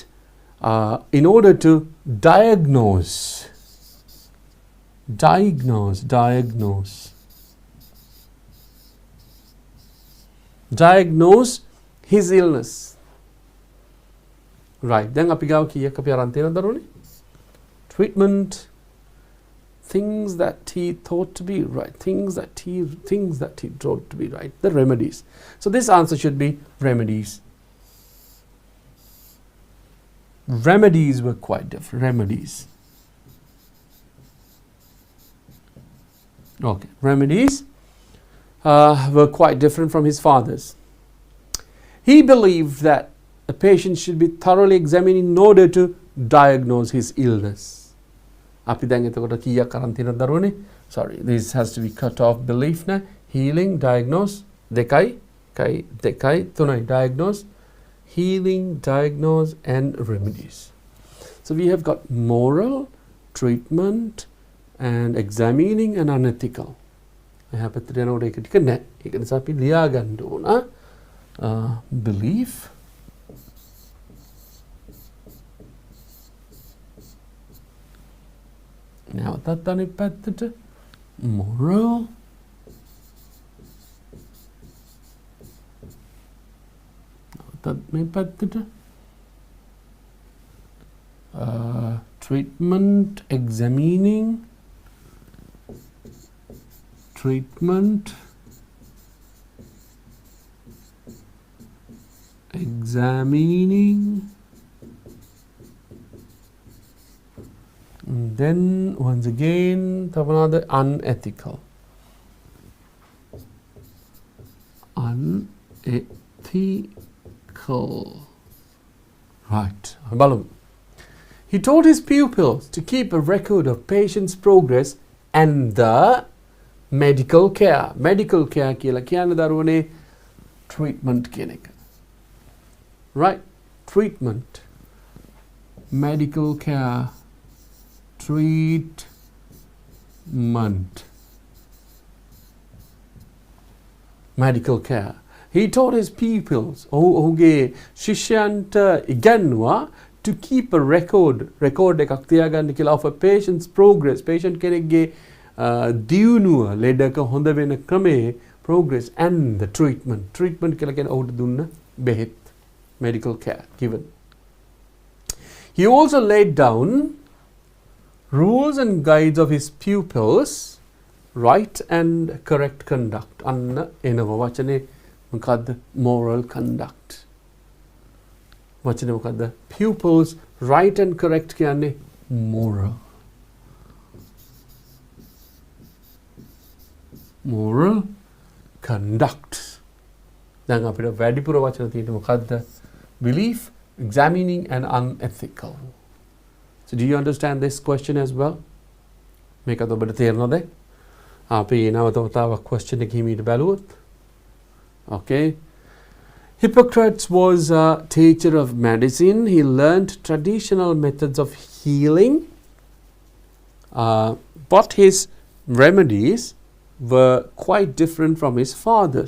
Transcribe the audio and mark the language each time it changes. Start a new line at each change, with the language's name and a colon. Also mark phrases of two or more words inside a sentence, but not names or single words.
English: In order to diagnose his illness, right?
Sinhala: Then අපි ගාව කීයක් අපි අරන් තියෙනවද දරුවනේ?
English: Treatment, things that he thought to be right, things that he thought to be right, the remedies. So this answer should be remedies. Remedies were quite different. Remedies. Okay, remedies were quite different from his father's. He believed that a patient should be thoroughly examined in order to diagnose his illness.
Sinhala: අපි දැන් එතකොට කීයක් අරන් තියෙනවද දරුවනේ?
English: Sorry, this has to be cut off belief නේ. Healing, diagnose,
Sinhala: දෙකයි තුනයි
English: diagnose, healing, diagnose and remedies. So we have got moral, treatment and examining and unethical.
Sinhala: එහා පැත්තට යනකොට ඒක ටික නැහැ. ඒක නිසා අපි ලියා ගන්න ඕන. Belief, නැවතත් අනිත් පැත්තට moral, නැවතත් මේ පැත්තට
English: treatment, examining, treatment, examining, and then once again another unethical. Right. බලමු. He taught his pupils to keep a record of patients' progress and the medical care. Medical care
Sinhala: කියලා කියන්නේ දරුවනේ treatment කියන එක.
English: Right? Treatment. Medical care. Treatment. Medical care. He taught his pupils,
Sinhala: ඔහුගේ ශිෂ්‍යයන්ට ඉගැන්වුවා
English: to keep a record
Sinhala: එකක් තියාගන්න කියලා
English: of a patient's progress,
Sinhala: patient කෙනෙක්ගේ දියුණුව ලෙඩක හොඳ වෙන ක්‍රමේ
English: progress and the treatment
Sinhala: කියලා කියන්නේ ඔහුට දුන්න බෙහෙත්,
English: medical care given. He also laid down rules and guides of his pupils, right and correct conduct.
Sinhala: අන්න එනවා වචනේ මොකද්ද?
English: moral conduct.
Sinhala: වචනේ මොකද්ද? pupils, right and correct කියන්නේ moral.
English: moral conduct.
Sinhala: දැන් අපිට වැඩිපුර වචන තියෙන්නේ මොකද්ද?
English: belief, examining and unethical. So do you understand this question as well?
Sinhala: මේකත් ඔබට තේරෙනවද? අපි නැවතවතාවක් question එක හිමීට බැලුවොත්.
English: Okay. Hippocrates was a teacher of medicine. He learned traditional methods of healing. But his remedies were quite different from his father's.